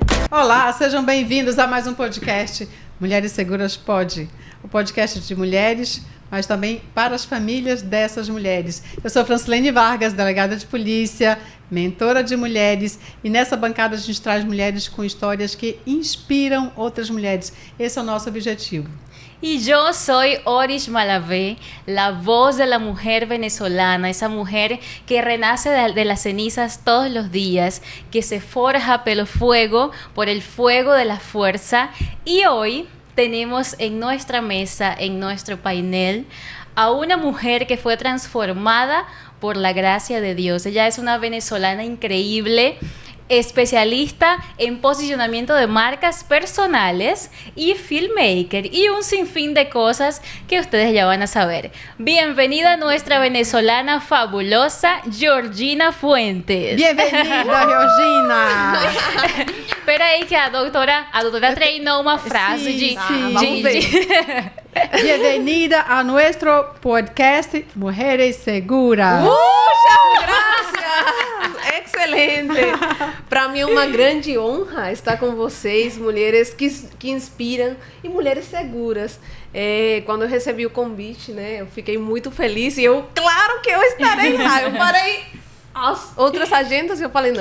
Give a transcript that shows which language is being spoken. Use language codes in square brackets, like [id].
[pt] Olá, sejam bem-vindos a mais um podcast Mulheres Seguras Pode, o podcast de mulheres, mas também para as famílias dessas mulheres. Eu sou Francilene Vargas, delegada de polícia, mentora de mulheres, e nessa bancada a gente traz mulheres com histórias que inspiram outras mulheres. Esse é o nosso objetivo. [es] Y yo soy Oris Malavé, la voz de la mujer venezolana, esa mujer que renace de las cenizas todos los días, que se forja por el fuego de la fuerza. Y hoy tenemos en nuestra mesa, en nuestro panel, a una mujer que fue transformada por la gracia de Dios. Ella es una venezolana increíble, especialista en posicionamiento de marcas personales y filmmaker y un sinfín de cosas que ustedes ya van a saber. Bienvenida a nuestra venezolana fabulosa Georgina Fuentes. Bienvenida, Georgina! [pt] Espera aí que a doutora treinou uma frase de... vamos ver. [es] Bienvenida a nuestro podcast Mujeres Seguras. [pt] Graças! Excelente! Para mim é uma grande honra estar com vocês, mulheres que inspiram e mulheres seguras. Quando eu recebi o convite, né, eu fiquei muito feliz e claro que eu estarei lá. Eu parei as outras agendas e eu falei, não,